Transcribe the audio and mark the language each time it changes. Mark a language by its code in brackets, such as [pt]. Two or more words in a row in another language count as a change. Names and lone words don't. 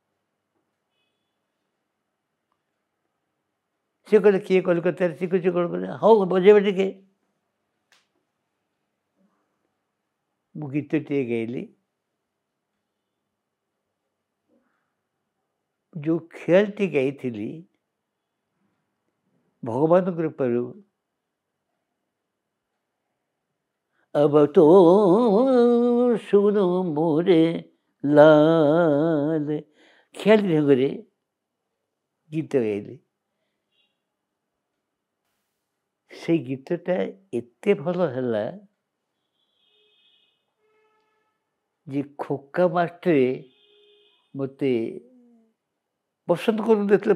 [or] ସେ କହିଲେ କିଏ କଲିକତାରେ ଶିଖୁଛି କ'ଣ କଲେ ହଉ ବଜେଇବେ ଟିକେ। ମୁଁ ଗୀତଟିଏ ଗାଇଲି। ଯେଉଁ ଖେଳଟି ଗାଇଥିଲି ଭଗବାନଙ୍କ କୃପାରୁ [hi] अब तो सुनो मोरे [or] ଲାଲ ଖେଳି ଢଙ୍ଗରେ ଗୀତ ଗାଇଲି। ସେଇ ଗୀତଟା ଏତେ ଭଲ ହେଲା ଯେ ଖୋକା ମାଷ୍ଟରେ ମୋତେ ପସନ୍ଦ କରୁନଥିଲେ।